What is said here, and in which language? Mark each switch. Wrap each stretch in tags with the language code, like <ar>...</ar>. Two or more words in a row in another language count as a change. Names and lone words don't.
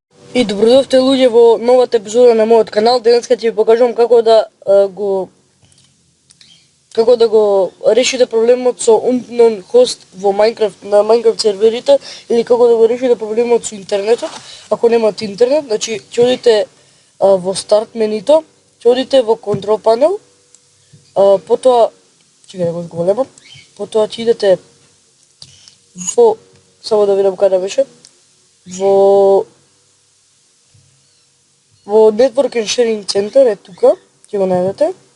<mk>И добродовте луѓе во новата епизода на мојот канал. Денеска ќе ви покажувам како да го решите проблемот со</mk> <en>unknown host</en> <mk>во Minecraft на Minecraft серверите или како да го решите проблемот со интернетот. Ако немате интернет, значи ќе одите во старт менито, ќе одите во</mk> <en>control panel,</en> <mk>потоа чекај да го зголемам, потоа ќе идете во само да видам каде беше, во Network and Sharing Center е тука, ќе го најдете.</mk>